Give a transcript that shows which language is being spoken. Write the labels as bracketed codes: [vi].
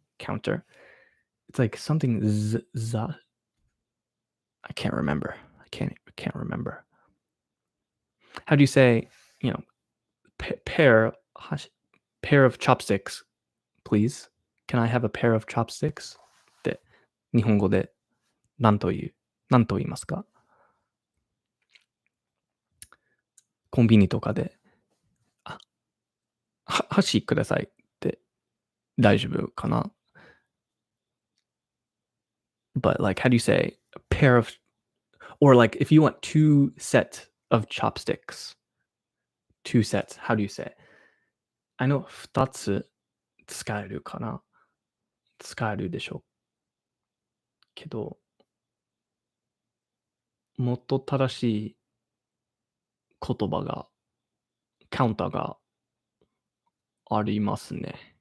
[en] Counter. It's like something za. I can't remember. I can't remember. How do you say, pair of chopsticks, please? Can I have a pair of chopsticks? [ja] って日本語で何と言いますか？コンビニとかで、箸くださいって大丈夫かな？ [en] But like, how do you say a pair of, or like if you want two sets of chopsticks, two sets, how do you say? I know [ja] 二つ使えるかな？使えるでしょうけど、もっと正しい言葉が、カウンターがありますね。